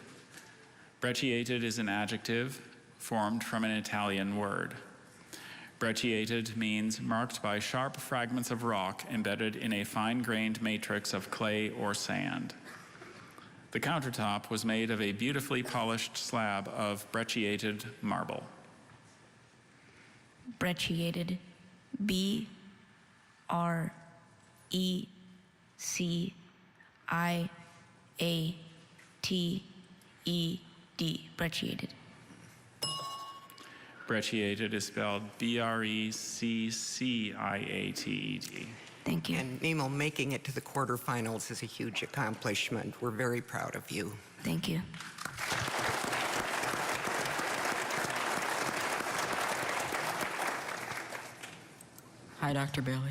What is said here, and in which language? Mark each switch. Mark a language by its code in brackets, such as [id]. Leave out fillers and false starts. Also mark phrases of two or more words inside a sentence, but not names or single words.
[en] Brecciated is an adjective formed from an Italian word. Brecciated means marked by sharp fragments of rock embedded in a fine-grained matrix of clay or sand. The countertop was made of a beautifully polished slab of brecciated marble. Brecciated. B-R-E-C-I-A-T-E-D. Brecciated. Brecciated is spelled B-R-E-C-C-I-A-T-E-D. Thank you. And Nemo, making it to the quarterfinals is a huge accomplishment. We're very proud of you. Thank you. Hi, Dr. Bailey.